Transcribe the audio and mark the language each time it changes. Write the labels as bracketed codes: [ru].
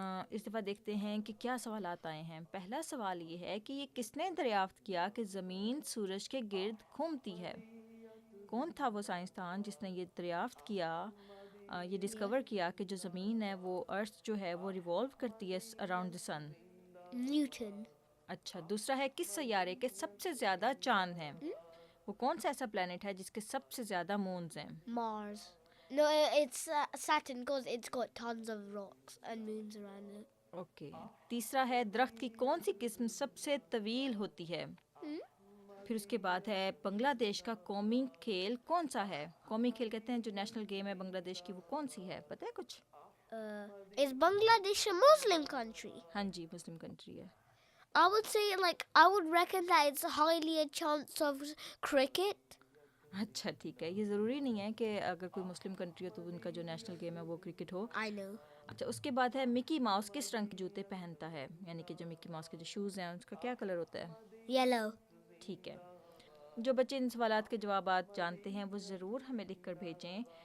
[ur] اس دفعہ دیکھتے ہیں کہ کیا سوالات آئے ہیں. پہلا سوال یہ ہے کہ یہ کس نے دریافت کیا کہ زمین سورج کے گرد گھومتی ہے؟ کون تھا وہ سائنسدان جس نے یہ دریافت کیا, یہ ڈسکور کیا کہ جو زمین ہے وہ ارتھ جو ہے وہ ریوالو کرتی ہے [en] Around the sun? [ur] نیوٹن. اچھا, دوسرا ہے کس سیارے کے سب سے زیادہ چاند ہیں؟ وہ کون سا ایسا پلانٹ ہے جس کے سب سے زیادہ مونز ہیں؟ مارس. [en] No, it's Saturn because it's got tons of rocks and moons around it. [ur] Okay. تیسرا ہے درخت کی کون سی قسم سب سے طویل ہوتی ہے؟ پھر اس کے بعد ہے بنگلہ دیش کا قومی کھیل کون سا ہے؟ قومی کھیل کہتے ہیں جو نیشنل گیم ہے بنگلہ دیش کی، وہ کون سی ہے؟ پتہ ہے کچھ؟ [en] Is Bangladesh a Muslim country? [ur] ہاں جی، مسلم کنٹری ہے. [en] I would say, like, I would reckon that it's highly a chance of cricket. [ur] اچھا ٹھیک ہے، یہ ضروری نہیں ہے کہ اگر کوئی مسلم کنٹری ہو تو ان کا جو نیشنل گیم ہے وہ کرکٹ ہو. [en] I know. [ur] اچھا، اس کے بعد ہے مکی ماؤس کس رنگ کے جوتے پہنتا ہے؟ یعنی کہ جو مکی ماؤس کے جو شوز ہیں اس کا کیا کلر ہوتا ہے؟ [en] Yellow. [ur] ٹھیک ہے. جو بچے ان سوالات کے جوابات جانتے ہیں وہ ضرور ہمیں لکھ کر بھیجیں.